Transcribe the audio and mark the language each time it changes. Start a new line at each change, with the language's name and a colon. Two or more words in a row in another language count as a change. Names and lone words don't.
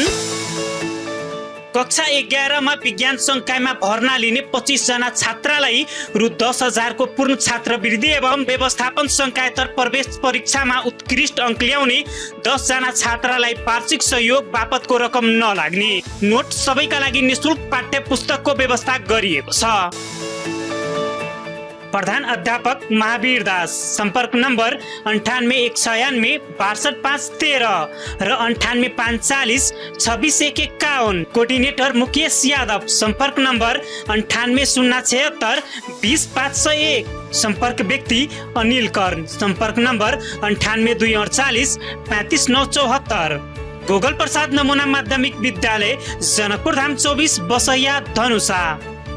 Nepali: कक्षा 11 मा विज्ञान संकायमा भर्ना लिने 25 जना छात्रलाई रु 10,000 को पूर्ण छात्रवृत्ति एवं व्यवस्थापन संकायतर प्रवेश परीक्षामा उत्कृष्ट अङ्क ल्याउने 10 जना छात्रलाई वार्षिक सहयोग बापतको रकम नलाग्ने। नोट सबैका लागि निशुल्क पाठ्य पुस्तकको व्यवस्था गरिएको छ। प्रधान अध्यापक महावीर दास, संपर्क नम्बर 98 196 62 513 र 98 540 26 151। कोअर्डिनेटर मुकेश यादव, संपर्क नम्बर 98 076 20 501। संपर्क व्यक्ति अनिल कर्ण, संपर्क नम्बर 98 248 35 974। गोगल प्रसाद नमुना माध्यमिक विद्यालय जनकपुर धाम 24 बसैया धनुषा।